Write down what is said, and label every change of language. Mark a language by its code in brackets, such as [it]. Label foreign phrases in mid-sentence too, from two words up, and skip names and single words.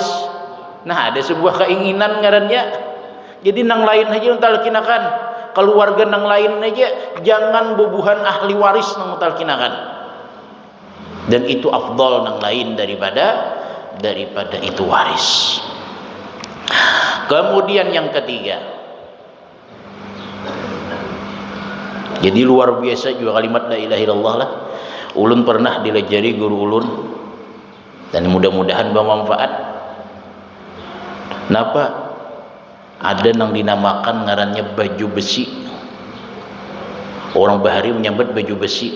[bjn] Nah ada sebuah keinginan ngarannya. Jadi nang lain aja mentalkinakan. Keluarga nang lain aja jangan bubuhan ahli waris nang mentalkinakan. dan itu afdal nang lain daripada itu waris. [id] Kemudian yang ketiga, jadi luar biasa juga kalimat [ar] لا إله إلا الله [id] lah. [bjn] Ulun pernah dilajari guru ulun dan mudah-mudahan bermanfaat. Kenapa? Ada yang dinamakan ngarannya baju besi. Orang bahari menyambut baju besi.